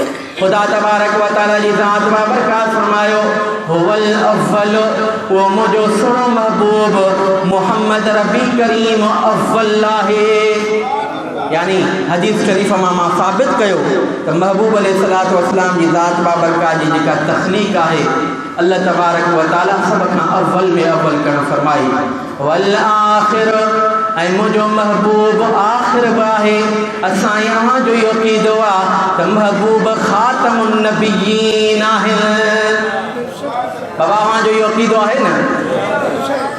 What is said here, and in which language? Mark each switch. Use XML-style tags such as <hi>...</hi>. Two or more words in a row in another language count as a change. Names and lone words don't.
<sd>खुदा</sd> <ar>تبارك وتعالى</ar> <sd>जी ज़ात बाबरकात फरमायो</sd> <ar>هو الأول,</ar> <sd>वो मुझो सुनो महबूब मुहम्मद रबी करीम अव्वल आहे। यानी हदीस शरीफ मां साबित कयो त महबूब</sd> <ar>عليه الصلاة والسلام</ar> <sd>जी ज़ात बाबरकात जी जेका तख़लीक़ आहे अल्लाह</sd> <ar>تبارك وتعالى</ar> <sd>सभ खां अव्वल में अव्वल करणु फरमाई।</sd> <ar>والآخر,</ar> <sd>ऐं मुंहिंजो महबूब आख़िर बि आहे। असां अव्हां जो इहो क़ीदो आहे त महबूब</sd> <ar>خاتم النبيين</ar> <sd>आहिनि। बाबा अव्हां जो इहो क़ीदो आहे न?</sd>